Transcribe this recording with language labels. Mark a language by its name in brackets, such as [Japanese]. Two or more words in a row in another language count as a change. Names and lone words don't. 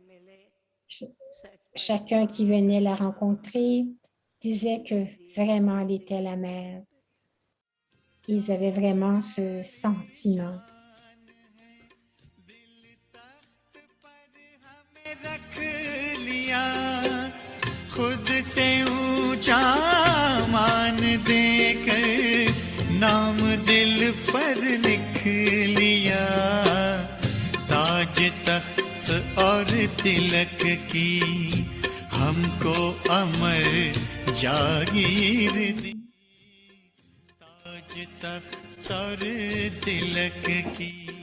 [French] Chacun qui venait la rencontrer disait que vraiment elle était la mère. Ils avaient vraiment ce sentiment. [Hindi] से ऊंचा मान देकर नाम दिल पर लिख लिया, ताज तख्त और तिलक की हमको अमर जागीर दी, ताज तख्त और तिलक की